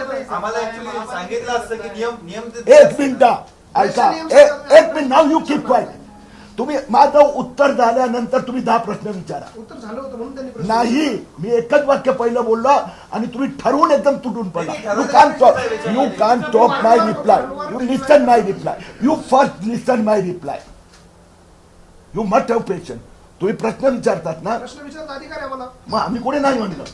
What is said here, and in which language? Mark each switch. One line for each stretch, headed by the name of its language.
Marathi: आम्हाला ऍक्च्युली सांगितलं असतं की नियम 1 मिनिट ऐका, 1 minute. Now
English: You keep quiet.
Marathi: तुम्ही माझं उत्तर झाल्यानंतर तुम्ही 10 प्रश्न विचारा. उत्तर झालं होतं म्हणून त्यांनी नाही, मी एकच वाक्य पहिलं बोललो आणि तुम्ही ठरवून एकदम तुटून पडला.
English: You can talk my reply, you listen my reply, you first listen my reply, you must have patience.
Marathi: तुम्ही प्रश्न विचारतात ना, प्रश्न विचारता अधिकार आहे मला. मग आम्ही कोणी नाही म्हणलं.